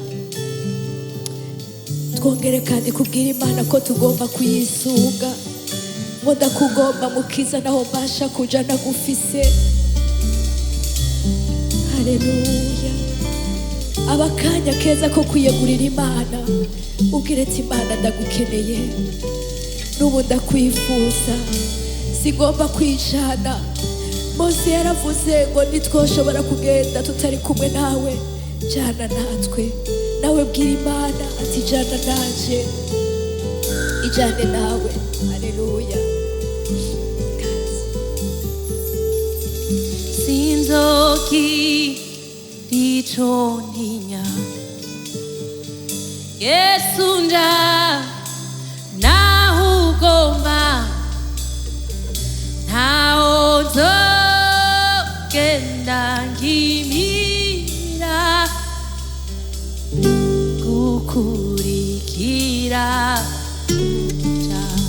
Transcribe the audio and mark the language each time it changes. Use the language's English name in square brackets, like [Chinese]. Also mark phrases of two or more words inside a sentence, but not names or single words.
[Rundi] Twongere kandi kubwira Imana ko tugomba kuyisunga, ngo ndakugomba mukiza naho mbasha kuja nagufise. Haleluya. Abakanya keza ko kwiyegurira Imana, ubwire ati Imana ndagukeneye, n'ubu ndakwifuza, sigomba kwijana. Mose yaravuze ngo ntitwoshobora kugenda tutari kumwe nawe, jana natwe. Nawe bwira Imana ati jana nanje, ijane nawe. Haleluya. Sinzogira ico ntinya, Yesu nja naho ugomba, ntaho nzogenda nkimira gukurikira uja.